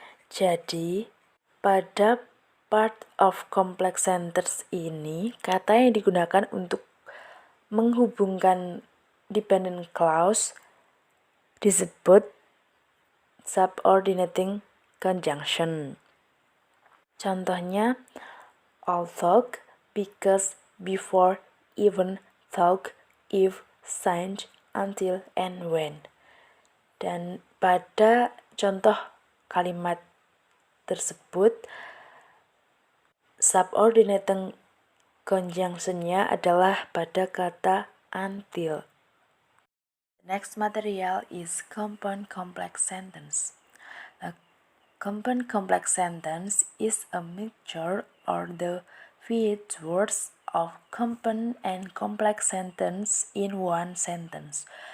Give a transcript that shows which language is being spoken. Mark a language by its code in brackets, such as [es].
[id] Jadi, pada part of complex sentence ini, kata yang digunakan untuk menghubungkan dependent clause disebut subordinating conjunction. Contohnya, although, because, before, even, though, if, since, until, and when. Dan pada contoh kalimat tersebut, subordinating conjunction-nya adalah pada kata until. [en] Next material is compound complex sentence. A compound complex sentence is a mixture or the features of compound and complex sentence in one sentence.